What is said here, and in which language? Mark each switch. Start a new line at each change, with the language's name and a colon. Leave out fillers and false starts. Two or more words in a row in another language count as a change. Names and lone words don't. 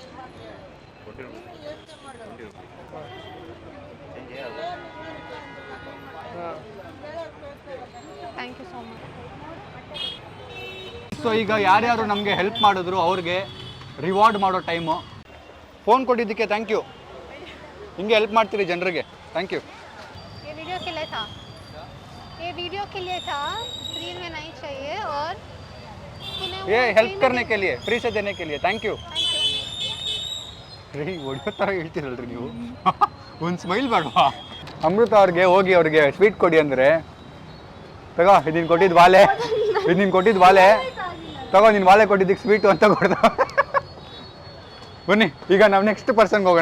English: thank you so much.
Kannada: ಸೊ ಈಗ ಯಾರ್ಯಾರು ನಮಗೆ ಹೆಲ್ಪ್ ಮಾಡಿದ್ರು ಅವ್ರಿಗೆ ರಿವಾರ್ಡ್ ಮಾಡೋ ಟೈಮು. ಫೋನ್ ಕೊಟ್ಟಿದ್ದಕ್ಕೆ
English: thank you.
Kannada: ಹಿಂಗೆ ಹೆಲ್ಪ್ ಮಾಡ್ತೀರಿ ಜನರಿಗೆ.
English: thank you.
Hindi: ये वीडियो के लिए था, स्क्रीन में नहीं चाहिए और ये हेल्प करने के लिए, फ्री से देने के लिए
English: thank you.
Kannada: ರೀ ಒಡೆಯೋ ಥರ ಹೇಳ್ತೀರಲ್ರಿ ನೀವು. ಒಂದು ಸ್ಮೈಲ್ ಬೇಡವಾ? ಅಮೃತ ಅವ್ರಿಗೆ ಸ್ವೀಟ್ ಕೊಡಿ ಅಂದರೆ, ತಗೋ ಇದು ನೀನು ಕೊಟ್ಟಿದ್ದು ವಾಲೆ, ತಗೋ ನೀನು ವಾಲೆ ಕೊಟ್ಟಿದ್ದಕ್ಕೆ ಸ್ವೀಟು ಅಂತ ಕೊಡ್ದ. ಬನ್ನಿ ಈಗ ನಾವು
English: next personಗೆ
Kannada: ಹೋಗೋಣ.